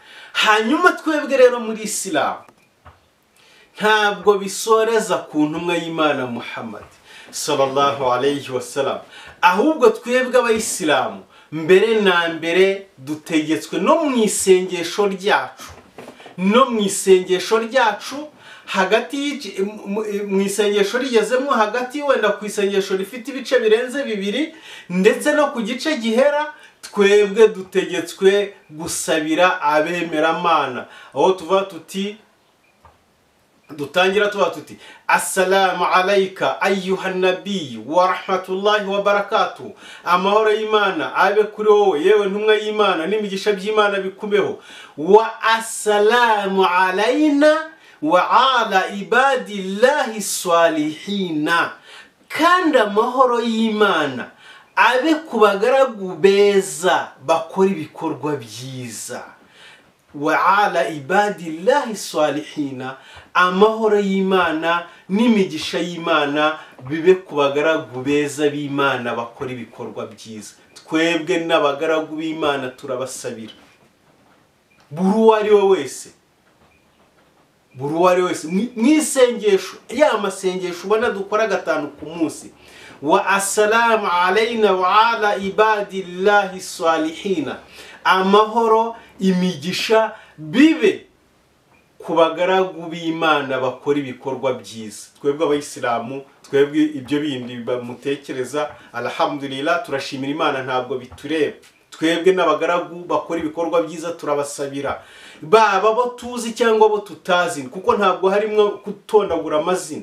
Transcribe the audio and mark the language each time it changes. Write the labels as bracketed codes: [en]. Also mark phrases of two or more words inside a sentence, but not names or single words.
[rw] hanyuma twebwe rero muri Islam ntabwo bisoreza ku ntumwa y'Imana Muhammad [ar] صلى الله عليه وسلم, [rw] ahubwo twebwe abayisilamu mbere na mbere dutegetswe no mu isengesho ryacu hagati mu isengesho rigezemo hagati wenda ku isengesho rifite ibice birenze 2 ndetse no ku gice gihera, twebwe dutegetswe gusabira abemeramana, aho tuva tuti dutangira tuba tuti [ar] السلام عليك أيها النبي ورحمة الله و [rw] barakatuh, amahoro y'Imana abe kuri wowe yewe ntumwa y'Imana n'imigisha by'Imana bikubeho, [ar] والسلام علينا وعلى عباد الله الصالحين, [rw] kandi amahoro y'Imana abe ku bagaragu beza bakora ibikorwa byiza, [ar] وعلى عباد الله الصالحين, [rw] amahoro y'Imana n'imigisha y'Imana bibe ku bagaragu beza b'Imana bakora ibikorwa byiza. Twebwe n'abagaragu b'Imana turabasabira buri wari wese mwisengesho ya masengesho ubona dukora 5 ku munsi, [ar] والسلام علينا وعلى عباد الله الصالحين, [rw] amahoro imigisha bibe ku bagaragu b'Imana bakora ibikorwa byiza. Twebwe abayisilamu, twebwe ibyo bindi bamutekereza, alhamdulillah turashimira Imana ntabwo bitureba. Twebwe n'abagaragu bakora ibikorwa byiza turabasabira, baba bo tuzi cyangwa bo tutazi, kuko ntabwo harimo kutondagura amazina.